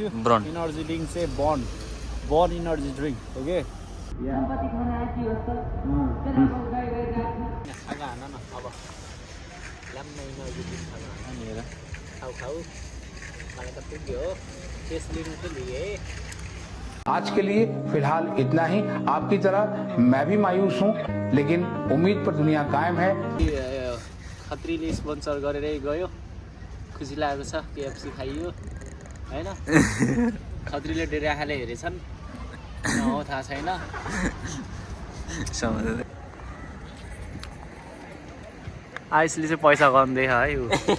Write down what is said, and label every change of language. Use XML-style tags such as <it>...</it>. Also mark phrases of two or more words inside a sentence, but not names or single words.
<en>energy drink चाहिँ Burn energy drink</en> <ne>हो कि। खाना न अब ल्याम्मा</ne> <en>energy drink</en> <ne>खाऊ मलाई त पुग्यो हो। टेस्ट लिनु त लिए।</ne> <hi>आज के लिए फिलहाल इतना ही। आपकी तरह मैं भी मायूस हूँ, लेकिन उम्मीद पर दुनिया कायम है।</hi> <ne>खत्रीले स्पोन्सर गरेरै गयो, खुसी लागेको छ। केएफसी खाइयो होइन। खत्रीले डेरा खाले हेरेछन् हो थाहा छैन। आयुषले चाहिँ पैसा गर्दैछ है ऊ।</ne>